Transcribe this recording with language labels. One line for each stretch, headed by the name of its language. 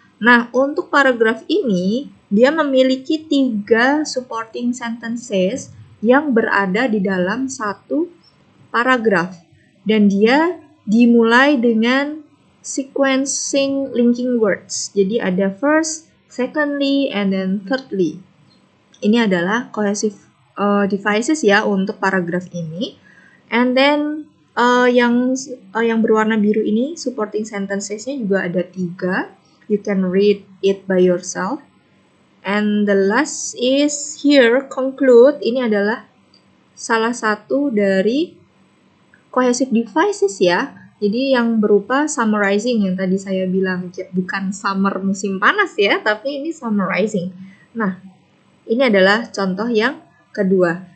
Indonesian: Nah, untuk paragraf ini dia memiliki 3 supporting sentences yang berada di dalam satu paragraf, dan dia dimulai dengan sequencing linking words. Jadi ada first, secondly, and then thirdly. Ini adalah cohesive devices ya untuk paragraf ini. And then yang berwarna biru ini supporting sentences-nya juga ada 3.
English: You can read it by yourself. And the last is here conclude.
Indonesian: Ini adalah salah satu dari cohesive devices ya. Jadi yang berupa summarizing yang tadi saya bilang, bukan summer musim panas ya, tapi ini summarizing. Nah, ini adalah contoh yang kedua.